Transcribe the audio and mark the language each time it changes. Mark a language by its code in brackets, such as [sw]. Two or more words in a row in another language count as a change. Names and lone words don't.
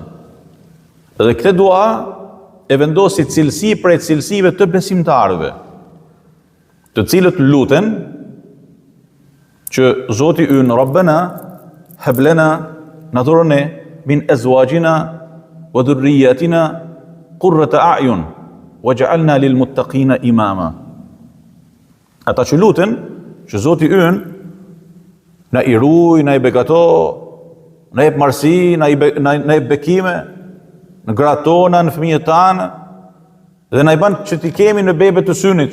[sq] Dhe këtë dua e vendosi cilësi prej cilësive të besimtarëve, të cilët luten që Zoti ynë [ar] ربنا هب لنا [sq] na dhurni [ar] من أزواجنا وذرياتنا قرة أعين واجعلنا للمتقين إماما. [sq] Ata që luten që Zoti ynë na i ruaj, na i begato, na jep marsi, na jep bekime në gratë tona, në fëmijët tanë, dhe na i bën që t'i kemi në bebe të synit.